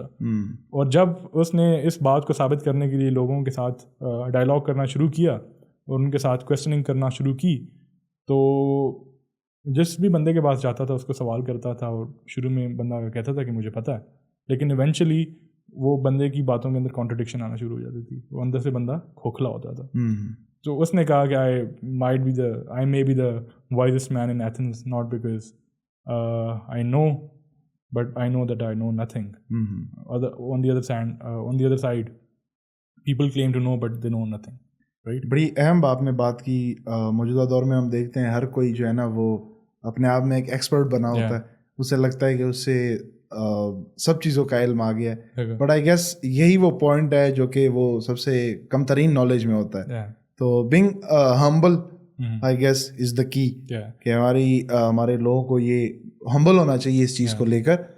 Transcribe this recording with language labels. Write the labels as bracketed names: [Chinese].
[Urdu] اور جب اس نے اس بات کو ثابت کرنے کے لیے لوگوں کے ساتھ ڈائلاگ کرنا شروع کیا اور ان کے ساتھ کویسچننگ کرنا شروع کی, تو جس بھی بندے کے پاس جاتا تھا اس کو سوال کرتا تھا, اور شروع میں بندہ کہتا تھا کہ مجھے پتہ ہے, لیکن ایونچولی وہ بندے کی باتوں کے اندر کانٹرڈکشن آنا شروع ہو جاتی تھی, وہ اندر سے بندہ کھوکھلا ہوتا تھا. [English] تو اس نے کہا کہ I may be the wisest man in Athens, not because I know, but I know that I know nothing. On the other side, people claim to know but they know nothing. Right? [Urdu] بڑی اہم آپ نے بات کی. موجودہ دور میں ہم دیکھتے ہیں ہر کوئی جو ہے نا وہ اپنے آپ میں ایک ایکسپرٹ بنا ہوتا ہے, اسے لگتا ہے کہ اس سے سب چیزوں کا علم آ گیا ہے. [English] but I guess [Urdu] یہی وہ پوائنٹ ہے جو کہ وہ سب سے کم ترین نالج میں ہوتا ہے. تو [English] being humble I guess is the key, [Urdu] کہ ہمارے لوگوں کو یہ ہمبل ہونا چاہیے اس چیز کو لے کر.